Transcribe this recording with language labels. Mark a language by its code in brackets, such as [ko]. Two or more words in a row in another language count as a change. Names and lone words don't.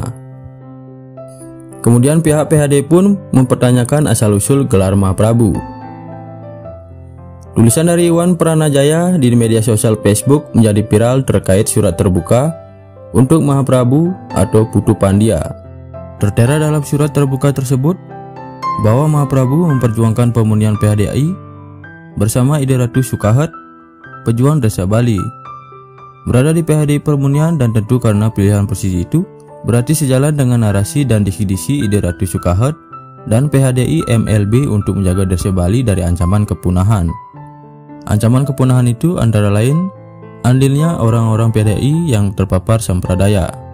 [id] Kemudian pihak PHD pun mempertanyakan asal-usul gelar Mahaprabu. Tulisan dari Iwan Pranajaya di media sosial Facebook menjadi viral terkait surat terbuka untuk Mahaprabu atau Putu Pandya. Tertera dalam surat terbuka tersebut bahwa Mahaprabu memperjuangkan pemunian PHDI bersama Ide Ratu Sukahet, pejuang Desa Bali. Berada di PHDI Permunian dan tentu karena pilihan posisi itu berarti sejalan dengan narasi dan disi-disi Ide Ratu Sukahet dan PHDI MLB untuk menjaga Desa Bali dari ancaman kepunahan. Ancaman kepunahan itu antara lain andilnya orang-orang PHDI yang terpapar Sampradaya.